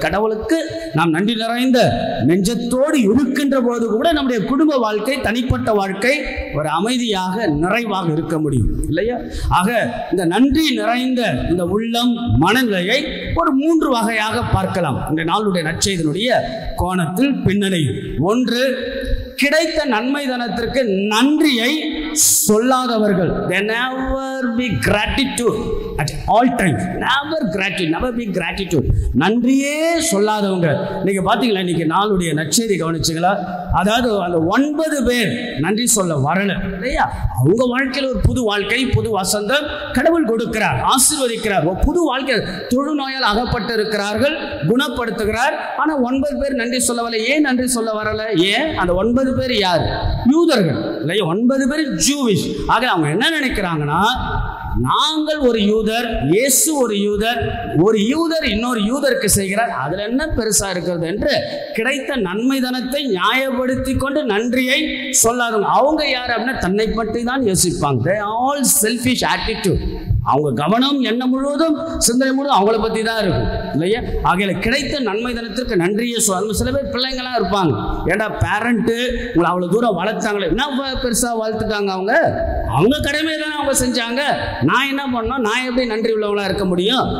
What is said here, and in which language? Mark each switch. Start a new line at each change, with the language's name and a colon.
Tamil: கடவுளுக்கு நாம் நன்றி நிறைந்த நெஞ்சத்தோடு இருக்கின்ற போது கூட நம்முடைய குடும்ப வாழ்க்கை, தனிப்பட்ட வாழ்க்கை ஒரு அமைதியாக, நிறைவாக இருக்க முடியும் இல்லையா. ஆக இந்த நன்றி நிறைந்த இந்த உள்ளம், மனநிலையை ஒரு 3 வகையாக பார்க்கலாம் இந்த நாளுடைய நற்செய்தியினுடைய கோணத்தில், பின்னணி. 1, கிடைத்த நன்மை தனத்திற்கு நன்றியை சொல்லாதவர்கள்.
English: They never be gratitude at all times. Never gratitude, never be gratitude.
Tamil: நன்றியே சொல்லாதவங்க. நீங்க பாத்தீங்களா, இன்னைக்கு நாளுடைய நற்செய்தி கவனிச்சீங்களா? அதாவது அந்த 9 பேர் நன்றி சொல்ல வரல இல்லையா. அவங்க வாழ்க்கையில் ஒரு புது வாழ்க்கை, புது வசந்தம் கடவுள் கொடுக்கிறார், ஆசீர்வதிக்கிறார். ஒரு புது வாழ்க்கை, தொழுநோயால் அகப்பட்டு இருக்கிறார்கள், குணப்படுத்துகிறார். ஆனா 9 பேர் நன்றி சொல்லவில்லை. ஏன் நன்றி சொல்ல வரல? ஏன்? அந்த 9 பேர் யார்? யூதர்கள் இல்லையா. 9 பேர் ஜூவிஷ். ஆக அவங்க என்ன நினைக்கிறாங்கன்னா, நாங்கள் ஒரு யூதர், இயேசு ஒரு யூதர், ஒரு யூதர் இன்னொரு யூதருக்கு செய்கிறார், அதுல என்ன பெருசா இருக்கிறது என்று கிடைத்த நன்மை தனத்தை நியாயப்படுத்தி கொண்டு நன்றியை சொல்லாதவங்க. அவங்க யார் அப்படின்னா தன்னை பற்றி தான் யோசிப்பாங்க.
English: They all selfish attitude.
Tamil: அவங்க கவனம் எண்ணம் முழுவதும், சிந்தனை முழுவதும் அவங்கள பற்றி தான் இருக்கும் இல்லையா. ஆகையில கிடைத்த நன்மை தனத்திற்கு நன்றியை சொல்ல. சில பேர் பிள்ளைங்களாம் இருப்பாங்க, ஏண்டா பேரண்ட்டு உங்களை அவ்வளோ தூரம் வளர்த்தாங்களே, என்ன பெருசாக வளர்த்துட்டாங்க, அவங்க கடமையை தானே அவங்க செஞ்சாங்க, நான் என்ன பண்ணோம், நான் எப்படி நன்றி உள்ளவங்களா இருக்க முடியும்?